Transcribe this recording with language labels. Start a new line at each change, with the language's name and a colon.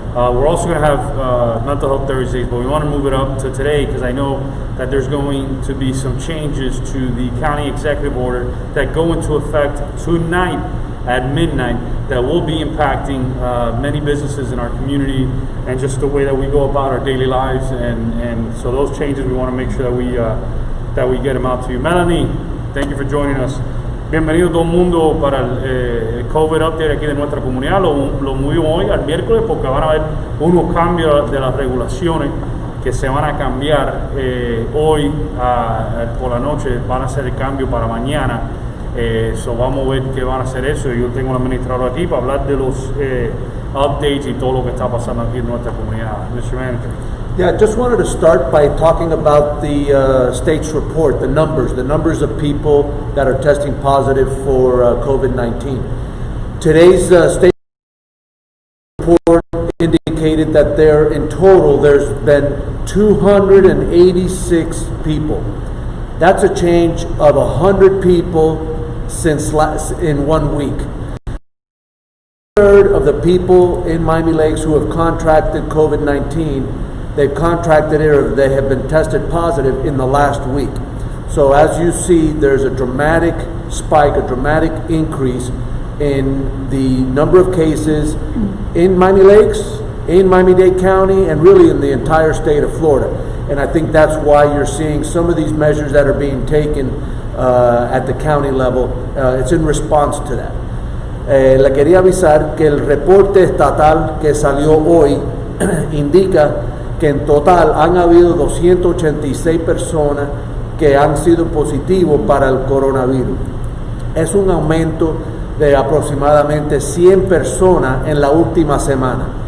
English: We're also going to have Mental Health Thursdays, but we want to move it up to today because I know that there's going to be some changes to the county executive order that go into effect tonight at midnight that will be impacting many businesses in our community and just the way that we go about our daily lives. And so those changes, we want to make sure that we get them out to you. Melanie, thank you for joining us.
Spanish: Bienvenido todo el mundo para el COVID Update aquí de nuestra comunidad. Lo movimos hoy al miércoles porque van a haber unos cambios de las regulaciones que se van a cambiar hoy por la noche. Van a hacer el cambio para mañana. So vamos a ver qué van a hacer eso. Yo tengo un administrador aquí para hablar de los updates y todo lo que está pasando aquí en nuestra comunidad.
English: Mr. Manager. Yeah, just wanted to start by talking about the state's report, the numbers of people that are testing positive for COVID-19. Today's state report indicated that in total there's been 286 people. That's a change of 100 people in 1 week. A third of the people in Miami Lakes who have contracted COVID-19, they've contracted it or they have been tested positive in the last week. So as you see, there's a dramatic spike, a dramatic increase in the number of cases in Miami Lakes, in Miami-Dade County, and really in the entire state of Florida. And I think that's why you're seeing some of these measures that are being taken at the county level. It's in response to that.
Spanish: Le quería avisar que el reporte estatal que salió hoy indica que en total han habido 286 personas que han sido positivos para el coronavirus. Es un aumento de aproximadamente 100 personas en la última semana.